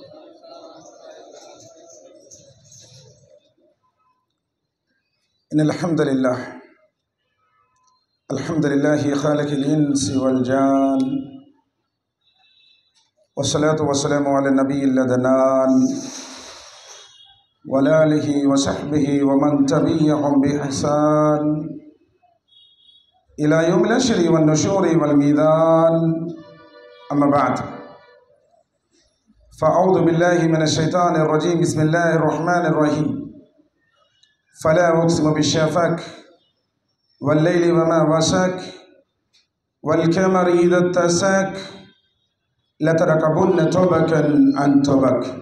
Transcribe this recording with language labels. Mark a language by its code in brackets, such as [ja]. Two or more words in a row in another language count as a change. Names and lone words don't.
[ar] إن الحمد لله الحمد لله خالق الإنس والجان والصلاة والسلام على نبي العدنان وعلى آله وصحبه ومن تبعهم بإحسان إلى يوم الحشر والنشور والميزان. أما بعد فأعوذ بالله من الشيطان الرجيم. بسم الله الرحمن الرحيم. فلا أقسم بالشفق والليل وما وسق والقمر إذا اتسق لتركبن طبقا عن طبق.